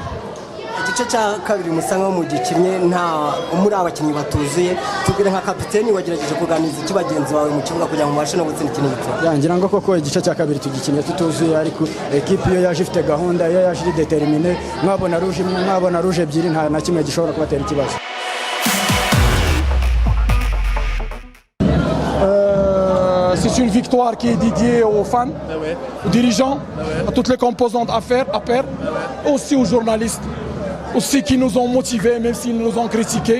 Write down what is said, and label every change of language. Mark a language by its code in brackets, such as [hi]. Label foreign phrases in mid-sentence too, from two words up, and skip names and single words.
[rw] Igice cya kabiri musa nkaho mugikinnye nta muri abakinnyi batuzuye, tubwire nka kapiteni wagerageje kuganiriza iki bagenzi bawe mu kibuga kugira ngo mubashe no gutsinda ikintu gito? Ngira ngo koko igice cya kabiri tugikinnye tutuzuye, ariko equipe iyo yaje ifite gahunda, iyo yaje iri determine, mwabona rouge imwe, mwabona rouge ebyiri, nta na kimwe gishobora kubatera ikibazo. [fr] C'est une victoire qui est dédiée aux fans, aux dirigeants, à toutes les composantes à faire, aussi aux journalistes, aussi qui nous ont motivés, même s'ils nous ont critiqués.